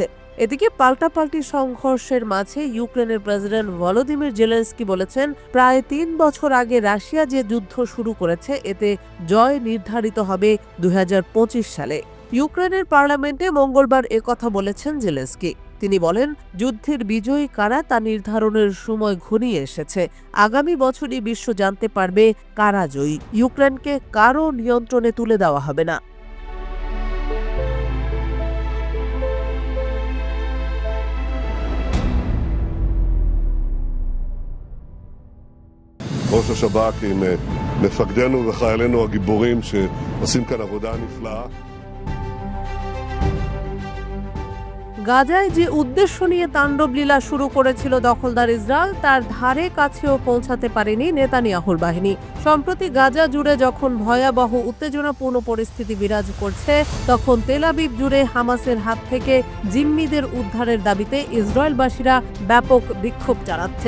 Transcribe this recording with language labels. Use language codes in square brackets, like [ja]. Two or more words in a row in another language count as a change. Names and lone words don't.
[bn] এদিকে পাল্টাপাল্টি সংঘর্ষের মাঝে ইউক্রেনের প্রেসিডেন্ট ভলোদিমির জেলেনস্কি বলেছেন, প্রায় ৩ বছর আগে রাশিয়া যে যুদ্ধ শুরু করেছে এতে জয় নির্ধারিত হবে ২০২৫ সালে। ইউক্রেনের পার্লামেন্টে মঙ্গলবার একথা বলেছেন জেলেনস্কি। তিনি বলেন, যুদ্ধের বিজয়ী কারা তা নির্ধারণের সময় ঘনিয়ে এসেছে। আগামী বছরই বিশ্ব জানতে পারবে কারা জয়ী। ইউক্রেনকে কারও নিয়ন্ত্রণে তুলে দেওয়া হবে না। [he] ראש השב"כ עם מפקדינו וחיילינו הגיבורים שעושים כאן עבודה נפלאה. [bn] গাজায় যে উদ্দেশ্য নিয়ে তাণ্ডবলীলা শুরু করেছিল দখলদার ইসরায়েল, তার ধারে কাছেও পৌঁছাতে পারেনি নেতানিয়াহুর বাহিনী। সম্প্রতি গাজা জুড়ে যখন ভয়াবহ উত্তেজনাপূর্ণ পরিস্থিতি বিরাজ করছে, তখন তেল আবিব জুড়ে হামাসের হাত থেকে জিম্মিদের উদ্ধারের দাবিতে ইসরায়েলবাসীরা ব্যাপক বিক্ষোভ চালাচ্ছে।